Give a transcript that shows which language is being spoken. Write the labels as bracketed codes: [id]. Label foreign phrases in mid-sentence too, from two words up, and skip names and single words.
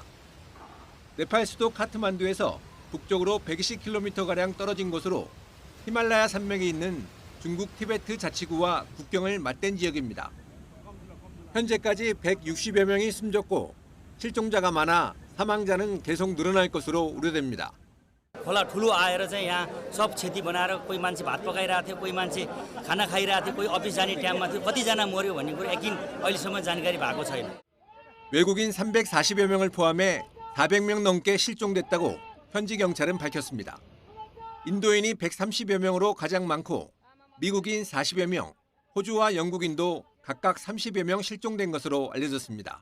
[ko] 네팔 수도 카트만두에서 북쪽으로 120km가량 떨어진 곳으로 히말라야 산맥이 있는 중국 티베트 자치구와 국경을 맞댄 지역입니다. 현재까지 160여 명이 숨졌고 실종자가 많아 사망자는 계속 늘어날 것으로 우려됩니다. [ne] खोला ठुलो आएर चाहिँ यहाँ सब क्षति बनाएर कोही मान्छे भात पकाइरहेको थियो कोही मान्छे खाना खाइरहेको थियो कोही अफिस जाने टाइममा थियो कतिजना मर्यो भन्ने कुरा यकिन अहिलेसम्म जानकारी भएको छैन. [ko] 외국인 340여 명을 포함해 400명 넘게 실종됐다고 현지 경찰은 밝혔습니다. 인도인이 130여 명으로 가장 많고 미국인 40여 명, 호주와 영국인도 각각 30여 명 실종된 것으로 알려졌습니다.